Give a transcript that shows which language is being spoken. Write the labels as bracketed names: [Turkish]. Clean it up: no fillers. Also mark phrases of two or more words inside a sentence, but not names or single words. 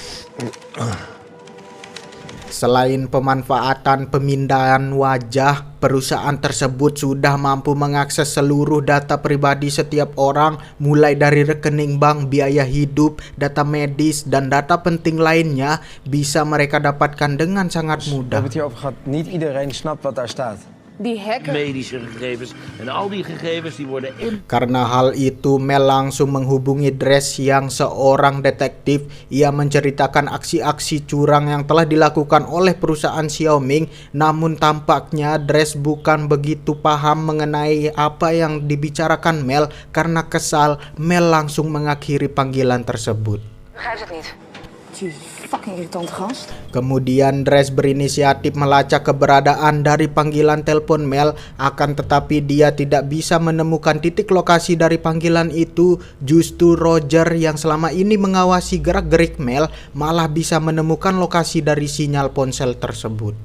[Indonesian] Selain pemanfaatan pemindahan wajah, perusahaan tersebut sudah mampu mengakses seluruh data pribadi setiap orang, mulai dari rekening bank, biaya hidup, data medis, dan data penting lainnya bisa mereka dapatkan dengan sangat [Dutch] We [Indonesian] mudah. [Dutch] hebben het hierover gehad. Niet iedereen snapt wat daar staat. Die hacker. Medische gegevens en al die gegevens die worden [Indonesian] Karena hal itu, Mel langsung menghubungi Dress yang seorang detektif. Ia menceritakan aksi-aksi curang yang telah dilakukan oleh perusahaan Xiaoming. Namun tampaknya Dress bukan begitu paham mengenai apa yang dibicarakan Mel. Karena kesal, Mel langsung mengakhiri panggilan tersebut. [Dutch] Begrijp het niet. Jezus, fucking irritante gast. [Indonesian] Kemudian Dress berinisiatif melacak keberadaan dari panggilan telepon Mel, akan tetapi dia tidak bisa menemukan titik lokasi dari panggilan itu. Justru Roger yang selama ini mengawasi gerak-gerik Mel malah bisa menemukan lokasi dari sinyal ponsel tersebut.